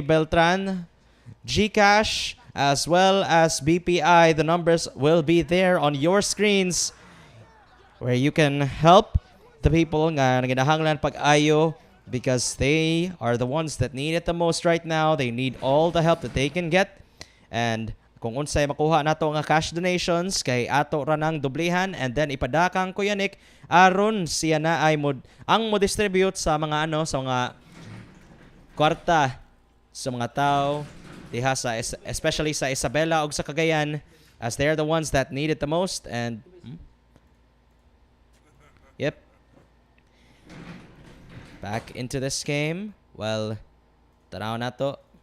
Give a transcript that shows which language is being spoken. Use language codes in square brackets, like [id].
[en] Beltran, Gcash, as well as BPI. The numbers will be there on your screens where you can help the people [ceb] nga naginahanglan pag-ayo [en] because they are the ones that need it the most right now. They need all the help that they can get. [ceb] And kung unsay makuha nato nga cash donations kay ato ra nang doblehan and then ipadakang Kuya Nick aron siya na ay mo distribute sa mga sa mga kwarta sa mga tao diha sa especially sa Isabela ug sa Cagayan [en] as they're the ones that need it the most. And yep, back into this game. [ceb] Well, tanaw na to.